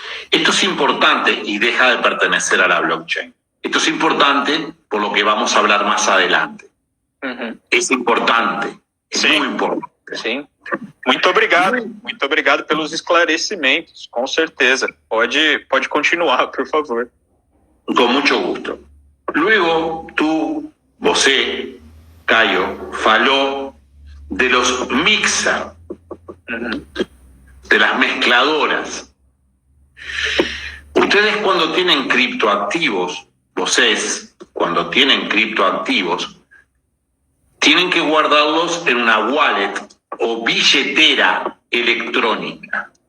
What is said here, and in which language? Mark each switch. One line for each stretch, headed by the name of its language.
Spanish: Esto es importante y deja de pertenecer a la blockchain. Esto es importante por lo que vamos a hablar más adelante. Es importante,
Portuguese: é muito importante. Sim. Muito obrigado pelos esclarecimentos, com certeza. Pode continuar, por favor.
Spanish: Con mucho gusto. Luego você, Caio, falou de los mixer, de las mezcladoras. Ustedes cuando tienen criptoactivos, cuando tienen criptoactivos, tienen que guardarlos en una wallet o billetera electrónica.